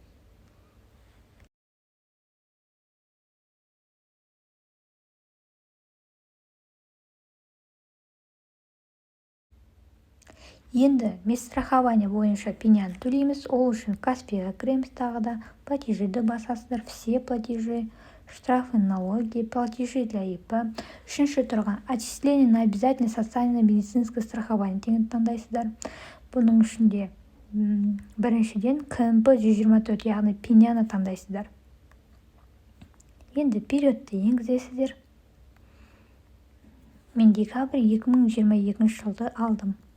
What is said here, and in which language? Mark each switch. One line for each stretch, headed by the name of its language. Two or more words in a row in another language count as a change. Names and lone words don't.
Kazakh: Енді медстрахование бойынша пеняны төлейміз. Ол үшін Каспиға кіреміз тағы да. Платежиді басасыздар,
Russian: все платежи, штрафы, налоги, платежи для ИП.
Kazakh: Үшінші тұрған
Russian: отчисление на обязательное социальное медицинское страхование
Kazakh: дегенді таңдайсыздар. Бұның ішінде біріншіден КМП 124, яғни пеняны таңдайсыздар. Енді периодты енгізесіздер. Мен декабрь 2022 жылды алдым.